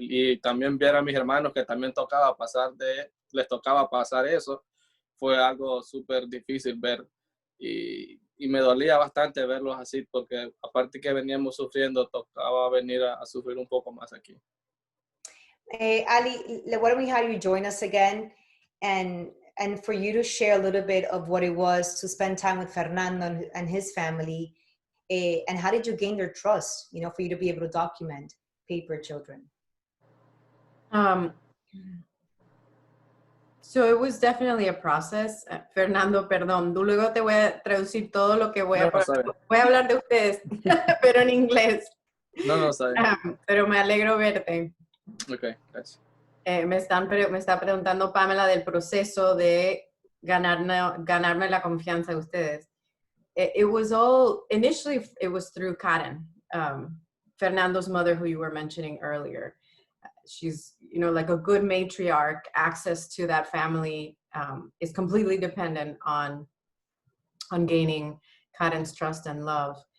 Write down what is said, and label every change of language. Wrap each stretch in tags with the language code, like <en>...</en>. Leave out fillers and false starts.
<es>Y también ver a mis hermanos que también les tocaba pasar eso, fue algo súper difícil ver y me dolía bastante verlos así, porque aparte que veníamos sufriendo, tocaba venir a sufrir un poco más aquí.</es> <en>Ali, why don't we have you join us again and for you to share a little bit of what it was to spend time with Fernando and his family, and how did you gain their trust, for you to be able to document paper children? So it was definitely a process.</en> <es>Fernando, perdón, luego te voy a traducir todo lo que voy a hablar de ustedes, pero en inglés. No, sabe. Pero me alegro verte. Ok, gracias. Me está preguntando Pamela del proceso de ganarme la confianza de ustedes.</es> <en>It was all, initially it was through Karen, Fernando's mother, who you were mentioning earlier. She's, you know, like a good matriarch. Access to that family is completely dependent on gaining Karen's trust and love.</en>